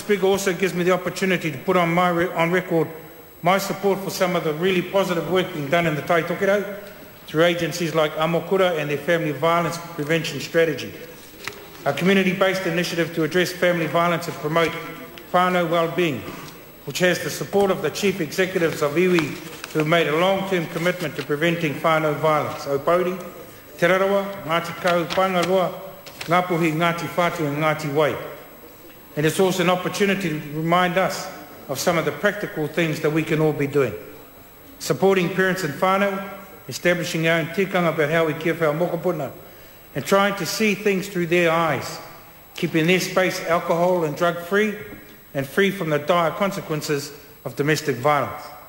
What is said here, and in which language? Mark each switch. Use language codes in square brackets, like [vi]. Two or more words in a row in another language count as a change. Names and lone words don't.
[en] Speaker, also gives me the opportunity to put on record my support for some of the really positive work being done in the Tai Tokerau through agencies like Amokura and their family violence prevention strategy. A community-based initiative to address family violence and promote whānau well-being, which has the support of the chief executives of iwi who have made a long-term commitment to preventing whānau violence. Aupauri, Te Rarawa, Ngāti Kau, Paengaroa, Ngāpuhi, Ngāti Whātu and Ngāti Wai. And it's also an opportunity to remind us of some of the practical things that we can all be doing. Supporting parents and whānau, establishing our own tikanga about how we care for our mokopuna, and trying to see things through their eyes, keeping their space alcohol and drug-free and free from the dire consequences of domestic violence.